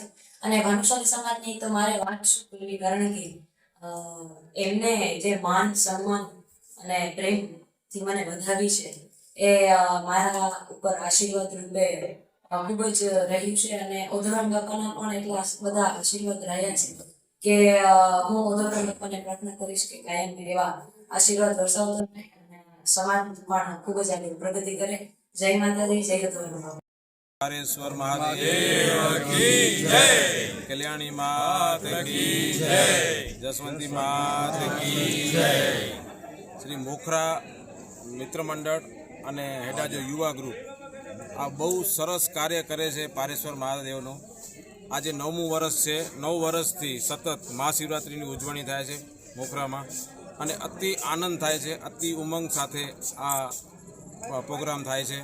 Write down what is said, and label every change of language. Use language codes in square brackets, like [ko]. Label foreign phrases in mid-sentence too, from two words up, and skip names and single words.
[gu] અને ભાનુશાલી સમાજની તો મારે વાત શું કરવી, કારણ કે એમને જે માન, સન્માન અને પ્રેમથી મને વધાવી છે એ મારા ઉપર આશીર્વાદ રૂપે ખૂબ જ રહ્યું છે। અને ઓધરામ બાપાના પણ એટલા બધા આશીર્વાદ રહ્યા છે કે હું ઓધરામ બાપાને પ્રાર્થના કરીશ કે કાયમ એવા આશીર્વાદ વરસાવતો રહે અને સમાજ પણ ખૂબ જ આગળ પ્રગતિ કરે। જય માતાજી, જય ગોવિંદ। [hi] पारेश्वर महादेव की जय, कल्याणी मात की जय, जसवंती मात की जय। [gu] श्री मोखरा मित्र मंडल અને હેડાજો યુવા ગ્રુપ આ બહુ સરસ કાર્ય કરે છે પારેશ્વર મહાદેવનું। આજે 9મું વર્ષ છે। 9 વર્ષથી સતત મહાશિવરાત્રિની ઉજવણી થાય છે મોખરામાં અને અતિ આનંદ થાય છે, અતિ ઉમંગ સાથે આ પ્રોગ્રામ થાય છે।